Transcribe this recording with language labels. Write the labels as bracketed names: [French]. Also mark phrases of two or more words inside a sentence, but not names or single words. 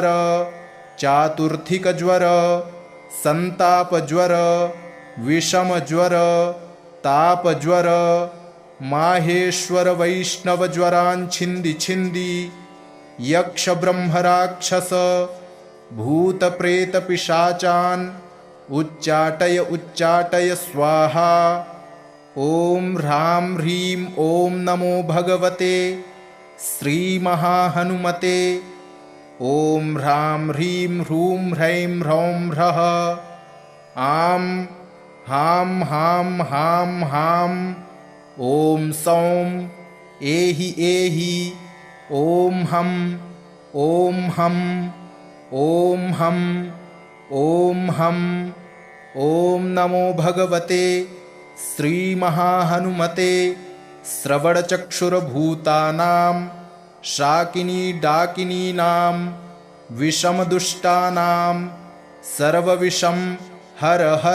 [Sanskrit] चातुर्थिकज्वर संतापज्वर विषमज्वर तापज्वर माहेश्वर वैष्णव ज्वरान् छिंदी छिंदी यक्ष ब्रह्म राक्षस भूत प्रेत पिशाचान् उच्चाटय उच्चाटय स्वाहा। ओम ह्रां ह्रीं ओम नमो भगवते श्री महाहनुमते। ओम ह्रां ह्रीं ह्रूं ह्रैं ह्रौं ह्रः। आं हां हां हां हां। ओम सौं एहि एहि। ओम हं ओम हं ओम हं ओम हं। ओम नमो भगवते श्री महाहनुमते। श्रवणचक्षुर्भूतानां शाकिनी डाकिनीनां विषमदुष्टानां सर्वविषं हर हर।